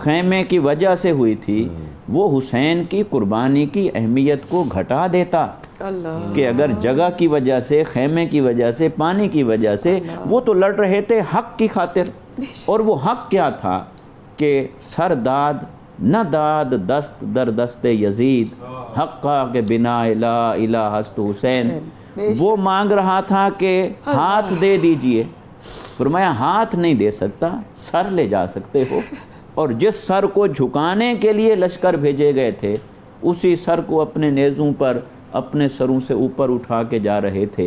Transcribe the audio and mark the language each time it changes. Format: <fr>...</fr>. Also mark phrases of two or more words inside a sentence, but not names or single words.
<ur>خیمے کی وجہ سے ہوئی تھی، وہ حسین کی قربانی کی اہمیت کو گھٹا دیتا کہ اگر جگہ کی وجہ سے، خیمے کی وجہ سے، پانی کی وجہ سے، وہ تو لڑ رہے تھے حق کی خاطر، اور وہ حق کیا تھا کہ</ur> <fa>سر داد نہ داد دست در دست یزید حقا کے بنا لا الہ است حسین،</fa> <ur>وہ مانگ رہا تھا کہ ہاتھ دے دیجئے، فرمایا ہاتھ نہیں دے سکتا، سر لے جا سکتے ہو، اور جس سر کو جھکانے کے لیے لشکر بھیجے گئے تھے اسی سر کو اپنے نیزوں پر اپنے سروں سے اوپر اٹھا کے جا رہے تھے۔</ur>